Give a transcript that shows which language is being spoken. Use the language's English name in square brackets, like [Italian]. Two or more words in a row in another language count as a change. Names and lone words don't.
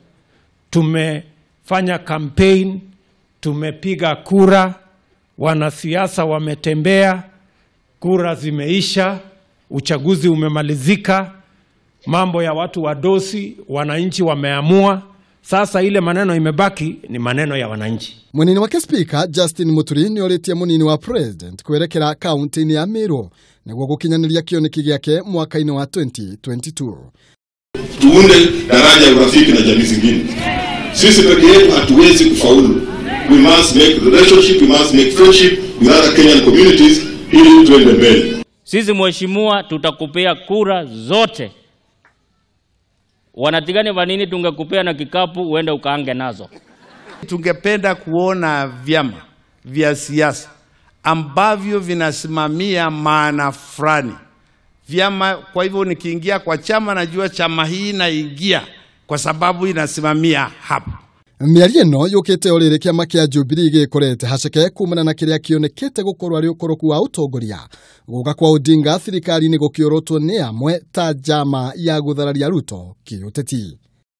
[Swahili] Tumefanya campaign, tumepiga kura, wanasiasa wametembea, kura zimeisha, uchaguzi umemalizika, mambo ya watu wadosi, wananchi wameamua. Sasa ile maneno imebaki ni maneno ya wananchi. [Kikuyu] Munini wa Speaker Justin Muturi ni oritie munini wa President kwerekera kaunti-ini ya Meru niguo gukinyaniria kioneki giake mwaka-ini wa 2022. [Swahili] Tuunde daraja ya urafiki na jamii zingine. Sisi peke yetu hatuwezi kufaulu. [English] We must make relationship, we must make friendship with other Kenyan communities [Swahili] ili tuende mbele. Sisi mheshimiwa tutakupea kura zote. Wanatigani vanini tungekupea na kikapu uende ukaange nazo. Tungependa kuona vyama vya siasa ambavyo vinasimamia maana fulani. Vyama, kwa hivyo nikiingia kwa chama najua chama hii naingia kwa sababu inasimamia hapo. [Kikuyu] Miari ino yukite orire kiama kia Jubilee gikorete haceke kumana na kiria kionekete gukorwo ari ukoroku wa utongoria guka kwa Odinga thirikari ni gukiorotwo ni amwe ta jama ya guthararia Ruto kiuteti.